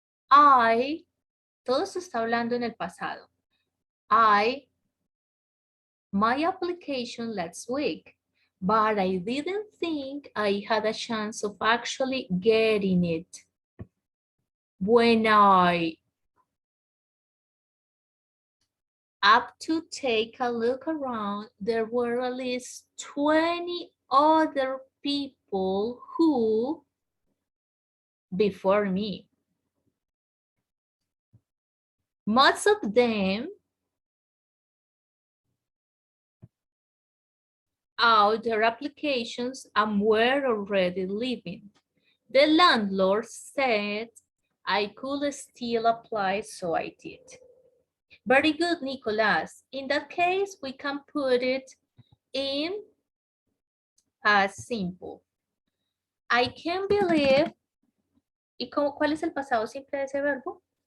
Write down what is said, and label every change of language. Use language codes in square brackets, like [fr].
[es] Todo se está hablando en el pasado. [en] My application last week, but I didn't think I had a chance of actually getting it. When I up to take a look around, there were at least 20 other people who, before me, most of them out their applications and were already living. The landlord said I could still apply, so I did. Very good, Nicolas. In that case, we can put it in past simple. I can't believe. [es] ¿Y cuál es el pasado simple de ese verbo?